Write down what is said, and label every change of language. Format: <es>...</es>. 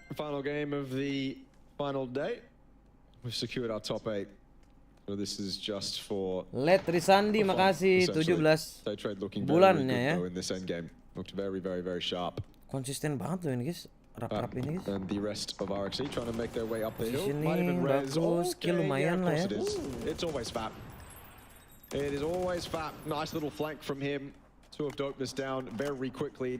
<en>Final game of the final day. We've secured our top 8. So this is just for</en> <id>Let Risandi, makasih 17 bulannya ya.</id> <en>in this end game. Looked very sharp.</en> <id>Konsisten banget loh ini guys. Rap-rap ini guys.</id> <en>And the rest of RXC trying to make their way up the hill.</en> <id>Positioning</id> <en>Might even res.</en> <id>bagus, skill lumayan lah ya.</id> <en>It's always Fap. It is always Fap. Nice little flank from him. Two of Dopeness down very quickly.</en>